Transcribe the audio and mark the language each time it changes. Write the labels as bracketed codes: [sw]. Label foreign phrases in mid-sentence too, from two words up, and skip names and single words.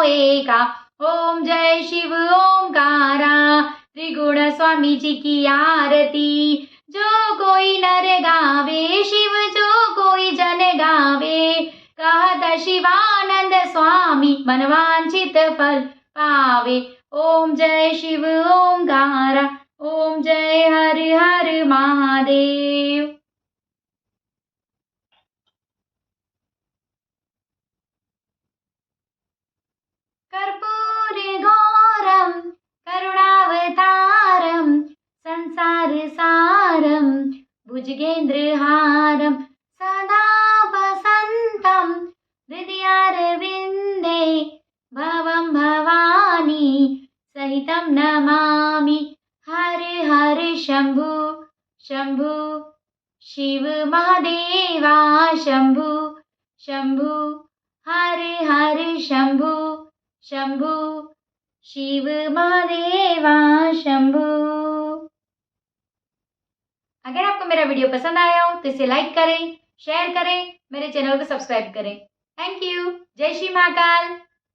[hi] एका ओम जय शिव ओंकारा, त्रिगुण स्वामी जी की आरती जो कोई नर गावे शिव जो कोई जन गावे, कहत शिवानंद स्वामी मनवांछित फल पावे, ओम जय शिव ओंकारा ओम जय हर हर महादेव। [sa] कर्पूर घोरम करुणावतारम संसार सारम भुजगेन्द्रहारम, सदा वसंतम हृदयारविंदे, भवं भवानी सहितं नमामि, [hi] हर हर शंभु शंभु शिव महादेवा शंभु शंभु, हर हर शंभु शंभु शिव महादेवा शंभु। अगर आपको मेरा वीडियो पसंद आया हो तो इसे लाइक करें, शेयर करें, मेरे चैनल को सब्सक्राइब करें। [en] Thank you. [hi] जय श्री महाकाल।